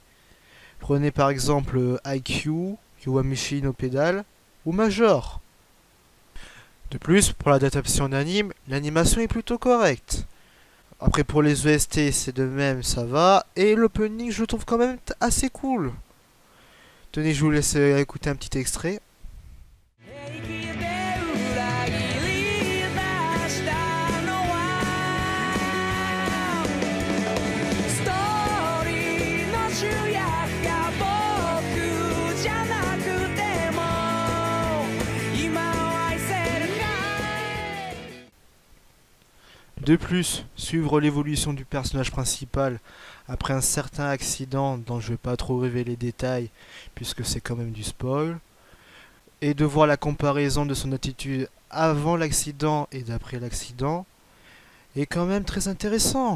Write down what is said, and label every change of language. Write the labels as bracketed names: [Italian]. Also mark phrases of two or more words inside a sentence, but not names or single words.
[French] Prenez par exemple IQ, Yowamushi no Pedal ou Major. De plus, pour l'adaptation en anime, l'animation est plutôt correcte. Après pour les OST, c'est de même, ça va. Et l'opening, je le trouve quand même assez cool. Tenez, je vous laisse écouter un petit extrait. [Japanese] 平気で裏切り出したのはストーリーの主役が僕じゃなくても今を愛せるかい [French] De plus, suivre l'évolution du personnage principal après un certain accident dont je vais pas trop révéler les détails puisque c'est quand même du spoil, et de voir la comparaison de son attitude avant l'accident et d'après l'accident est quand même très intéressant.